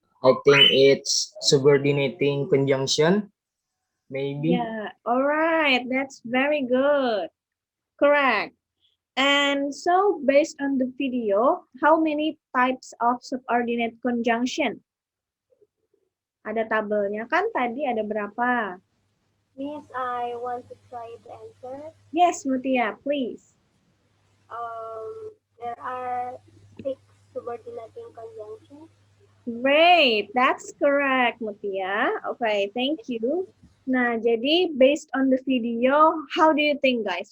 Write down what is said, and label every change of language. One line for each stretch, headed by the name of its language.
English: I think it's subordinating conjunction. Maybe. Yeah, all right, that's very good. Correct. And so, based on the video, how many types of subordinate conjunction?
Indonesian: Ada tabelnya kan tadi ada berapa?
English: Miss, I want to try to answer. Yes, Mutia, please. There are 6 subordinating conjunctions. Great, that's correct, Mutia. Okay, thank you.
Indonesian: Nah, jadi
English: based on the video, how do you think, guys?